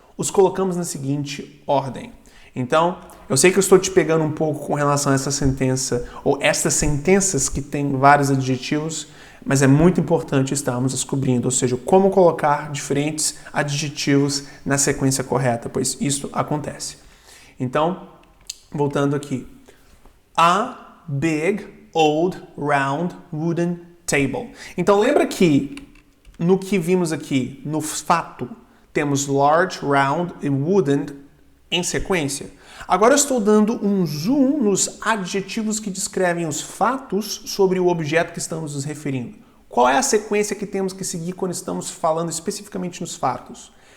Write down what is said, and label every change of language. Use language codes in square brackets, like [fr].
[pt] Os colocamos na seguinte ordem. Então, eu sei que eu estou te pegando um pouco com relação a essa sentença, ou estas sentenças que têm vários adjetivos, mas é muito importante estarmos descobrindo, ou seja, como colocar diferentes adjetivos na sequência correta, pois isso acontece. Então, voltando aqui. [en] A big, old, round, wooden table. [pt] Então, lembra que no que vimos aqui, no fato, temos large, round e wooden em sequência. Agora eu estou dando um zoom nos adjetivos que descrevem os fatos sobre o objeto que estamos nos referindo. Qual é a sequência que temos que seguir quando estamos falando especificamente nos fatos?